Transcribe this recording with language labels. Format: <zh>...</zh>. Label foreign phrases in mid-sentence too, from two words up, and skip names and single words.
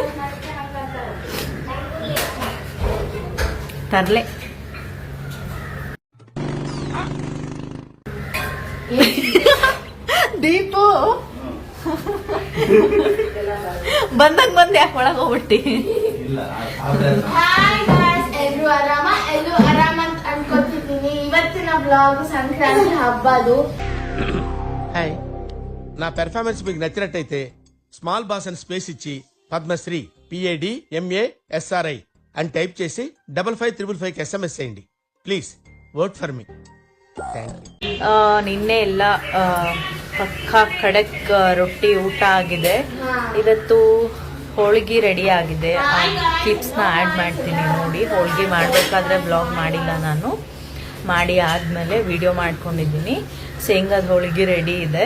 <kn>ತರ್ಲೆ ದೀಪು ಬಂದಂಗ್ ಬಂದ್ ಯಾಕೆ ಒಳಗೆ ಹೋಗ್ಬಿಟ್ಟಿ? ಎಲ್ರು ಆರಾಮ ಅಂತ ಅನ್ಕೋತಿದ್ದೀನಿ. ಇವತ್ತಿನ ಬ್ಲಾಗ್ ಸಂಕ್ರಾಂತಿ ಹಬ್ಬದು.</kn> <te>హాయ్, నా పెర్ఫార్మెన్స్ మీకు నచ్చినట్టయితే స్మాల్ బాస్ అని స్పేస్ ఇచ్చి పద్మశ్రీ PADMASRI అని టైప్ చేసి 5555 SMS చేయండి ప్లీజ్.</te> <en>work for me.</en> <kn>ನಿನ್ನೆ ಎಲ್ಲ ಪಕ್ಕಾ ಖಡಕ್ ರೊಟ್ಟಿ ಊಟ ಆಗಿದೆ. ಇವತ್ತು ಹೋಳಿಗೆ ರೆಡಿ ಆಗಿದೆ. ಕ್ಲಿಪ್ಸ್ನ ಆ್ಯಡ್ ಮಾಡ್ತೀನಿ ನೋಡಿ. ಹೋಳಿಗೆ ಮಾಡಬೇಕಾದ್ರೆ ಬ್ಲಾಗ್ ಮಾಡಿಲ್ಲ ನಾನು. ಮಾಡಿ ಆದಮೇಲೆ ವಿಡಿಯೋ ಮಾಡ್ಕೊಂಡಿದ್ದೀನಿ. ಶೇಂಗಾದ ಹೋಳಿಗೆ ರೆಡಿ ಇದೆ.</kn>